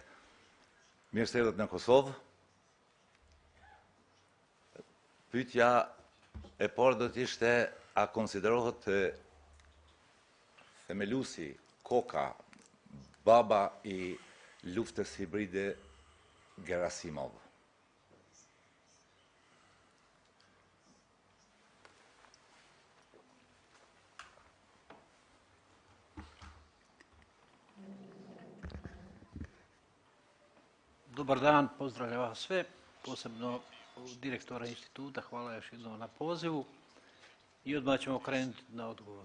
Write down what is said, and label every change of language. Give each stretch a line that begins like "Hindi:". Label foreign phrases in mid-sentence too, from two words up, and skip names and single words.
Albanian: Mirë se erdhët në Kosovë. Pyetja e parë do të ishte a konsiderohet themelusi, koka, baba i luftës hibride Gerasimov.
Serbian: Dobar dan, pozdravljam vas sve, posebno direktora instituta, hvala još jednom na pozivu i odmah ćemo krenuti na odgovor.